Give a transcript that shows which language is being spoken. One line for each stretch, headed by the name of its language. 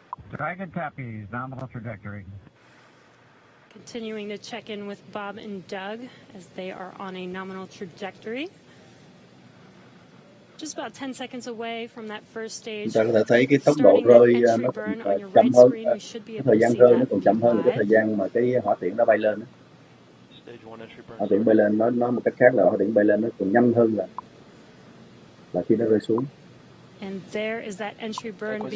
English: Dragon copies, nominal trajectory. Continuing to check in with Bob and Doug as they are on a nominal trajectory. Just about 10 seconds away from that first stage.
Vietnamese: Chúng ta có thể thấy cái tốc độ rơi nó còn chậm hơn, cái thời gian rơi nó còn chậm hơn là cái thời gian mà cái hỏa tiễn nó bay lên. Hỏa tiễn bay lên, nói một cách khác là hỏa tiễn bay lên nó còn nhanh hơn là khi nó rơi xuống.
English: And there is that entry burn.